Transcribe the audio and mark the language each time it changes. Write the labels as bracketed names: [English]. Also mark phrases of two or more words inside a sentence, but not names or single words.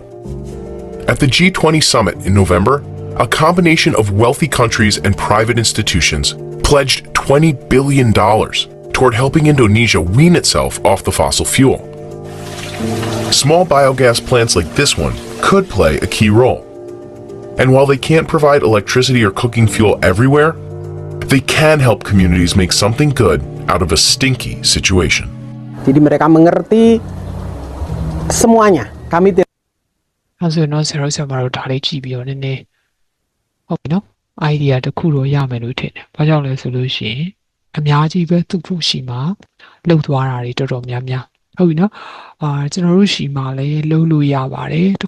[Indonesian] At the G20 summit in November, a combination of wealthy countries and private institutions pledged $20 billion toward helping Indonesia wean itself off the fossil fuel. Small biogas plants like this one could play a key role. And while they can't provide electricity or cooking fuel everywhere, they can help communities make something good out of a stinky situation. Jadi mereka mengerti semuanya. Kami tidak [Burmese] အဲဆိုရင်တော့ဆရာတို့ဒါလေးကြည့်ပြီးတော့နည်းနည်းဟုတ်ပြီနော် idea တစ်ခုတော့ရမယ်လို့ထင်တယ်။ဘာကြောင့်လဲဆိုလို့ရှိရင်အများကြီးပဲသူ့ ဖို့ရှိမှာလှုပ်သွားတာတွေတော်တော်များများဟုတ်ပြီနော်။ကျွန်တော်တို့ရှိမှာလည်းလှုပ်လို့ရပါတယ်တစ်